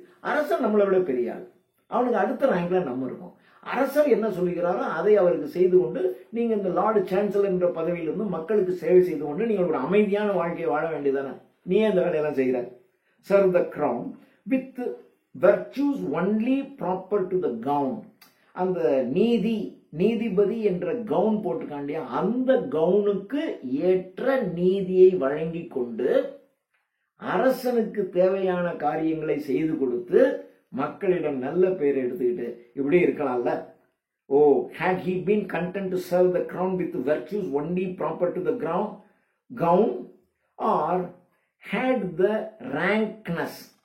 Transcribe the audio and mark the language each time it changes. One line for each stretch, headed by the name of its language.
Tamil: அரசன் நம்மளை விட பெரிய ஆள், அவனுக்கு அடுத்த ரேங்க்ல நம்ம இருக்கோம். அரசர் என்ன சொல்லுகிறாரோ அதை அவருக்கு செய்து கொண்டு நீங்க இந்த லார்டு சான்சலர் என்ற பதவியிலிருந்து மக்களுக்கு சேவை செய்து கொண்டு நீங்க ஒரு அமைதியான வாழ்க்கையை வாழ வேண்டியதானே? நீ இந்த வேலையெல்லாம் செய்கிற?
English: serve the crown with virtues only proper to the gown.
Tamil: அந்த நீதிபதி என்ற கவுன் போட்டுக்காண்டியா, அந்த கவுனுக்கு ஏற்ற நீதியை வழங்கி கொண்டு அரசனுக்கு தேவையான காரியங்களை செய்து கொடுத்து மக்களிடம் நல்ல பெயர் எடுத்துக்கிட்டு இப்படி இருக்கலாம்ல.
English: oh, had he been content to serve the crown with virtues only proper to the gown, or had the rankness